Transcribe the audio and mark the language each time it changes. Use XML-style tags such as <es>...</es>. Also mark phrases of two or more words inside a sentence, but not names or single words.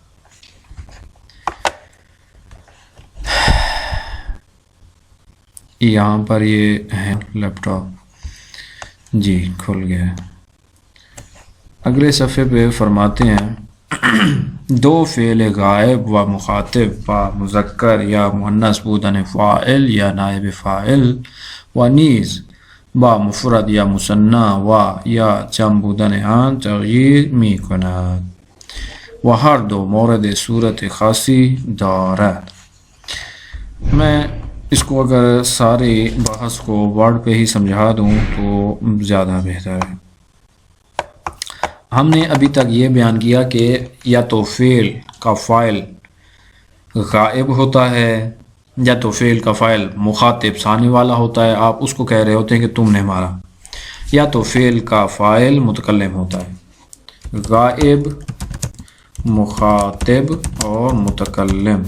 <ur>یہاں پر یہ ہے لیپ ٹاپ، جی کھل گیا. اگلے صفحے پہ فرماتے ہیں</ur> <fa>دو فعل غائب و مخاطب و مذکر یا مؤنث بودن فاعل یا نائب فاعل و نیز با مفرد یا مثنی و یا جمع بودن آن تغییر می کند و ہر دو مورد صورت خاصی دارد.</fa> <ur>میں اس کو اگر سارے بحث کو ورڈ پہ ہی سمجھا دوں تو زیادہ بہتر ہے. ہم نے ابھی تک یہ بیان کیا کہ یا تو فعل کا فاعل غائب ہوتا ہے یا تو فعل کا فاعل مخاطب سامنے والا ہوتا ہے، آپ اس کو کہہ رہے ہوتے ہیں کہ تم نے مارا، یا تو فعل کا فاعل متکلم ہوتا ہے، غائب، مخاطب اور متکلم.</ur>